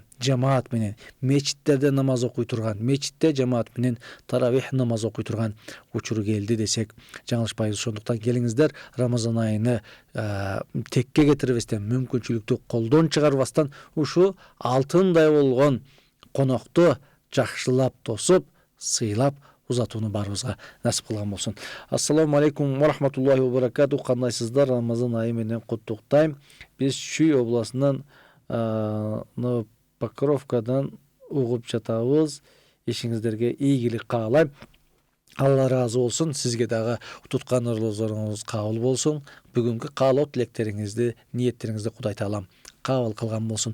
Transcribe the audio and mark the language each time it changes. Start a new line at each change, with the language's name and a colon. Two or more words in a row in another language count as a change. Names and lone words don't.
Kyrgyz: Жамаат менен мечиттерде намаз окуй турган, мечитте жамаат менен таравих намаз окуй турган учур келди десек жаңылышпайбыз. Ошондуктан келиңиздер, Рамазан айыны текке кетирбестен, мүмкүнчүлүктү колдон чыгарбастан ушу алтындай болгон конокту жакшылап тосуп, сыйлап узатууну баарыбызга насип кылган болсун.
Arabic: السلام عليكم ورحمة الله وبركاته.
Kyrgyz: Кандайсыздар? Рамазан айы менен куттуктайм. Биз Чүй областынан Покровкадан угуп жатабыз. Ишиңиздерге ийгилик каалайм. Алла разы болсун. Сизге дагы туткан орлозоруңуз кабыл болсун. Бүгүнкү каалоо тилектериңизди, ниеттериңизди Кудай Таалам кабыл кылган болсун.